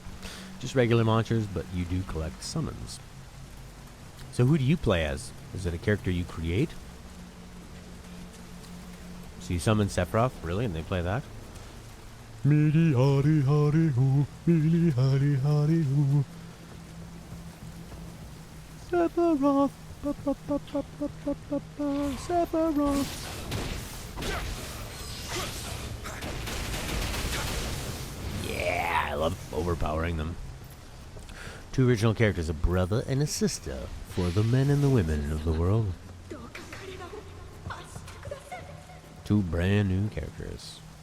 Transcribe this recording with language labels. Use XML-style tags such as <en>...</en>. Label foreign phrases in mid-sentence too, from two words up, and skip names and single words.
<en>Just regular monsters, but you do collect summons. So who do you play as? Is it a character you create? So you summon Sephiroth, really, and they play that? Meaty hardy hardy hoo, meaty hardy hardy hoo. Sephiroth, ba ba ba ba ba ba ba ba, Sephiroth. Yeah, I love overpowering them. Two original characters, a brother and a sister, for the men and the women of the world. Two brand new characters.</en>